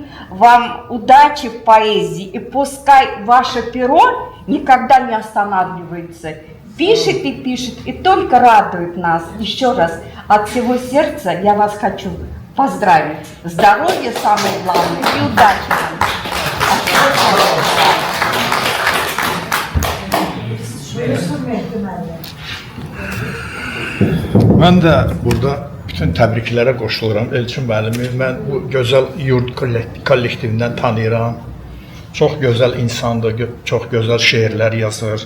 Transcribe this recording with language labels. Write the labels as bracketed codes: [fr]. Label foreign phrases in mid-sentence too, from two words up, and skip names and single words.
[ru] Вам удачи в поэзии. И пускай ваше перо никогда не останавливается. Пишет и пишет, и только радует нас. Еще раз от всего сердца я вас хочу поздравить. Здоровья самое главное и удачи вам. [az] Mən də burada bütün təbriklərə qoşuluram Elçin müəllimi. Mən bu gözəl yurd kollektivindən tanıyıram. Çox gözəl insandır, çox gözəl şeirlər yazır.